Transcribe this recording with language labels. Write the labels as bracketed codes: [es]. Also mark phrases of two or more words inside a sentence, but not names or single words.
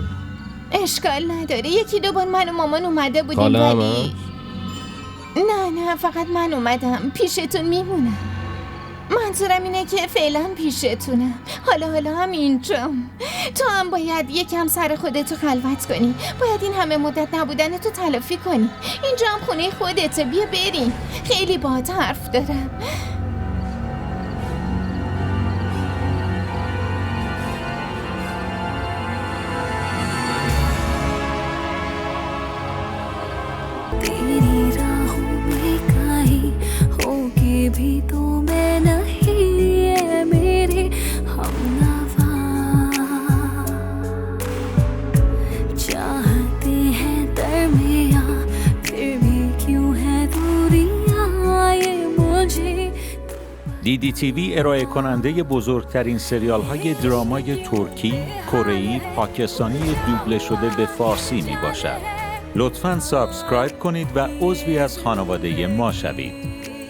[fa] اشکال نداره، 1-2 بار من و مامان اومده بودیم ولی نه فقط من اومدم پیشتون میمونم. منظورم اینه که فعلا پیشتونم. حالا هم اینجام. تو هم باید یکم سر خودتو خلوت کنی. باید این همه مدت نبودن تو تلافی کنی. اینجا هم خونه خودته، بیا بریم. خیلی باهات حرف دارم. [hi] भी तो मैं नहीं है मेरे हमनवा चाहते हैं दरमियां फिर भी क्यों है दूरियां ये मुझे [fa] DDTV ارائه کننده بزرگترین سریال های درامای ترکی، کره‌ای، پاکستانی دوبله شده به فارسی می باشد. لطفاً سابسکرایب کنید و عضوی از خانواده ما شوید.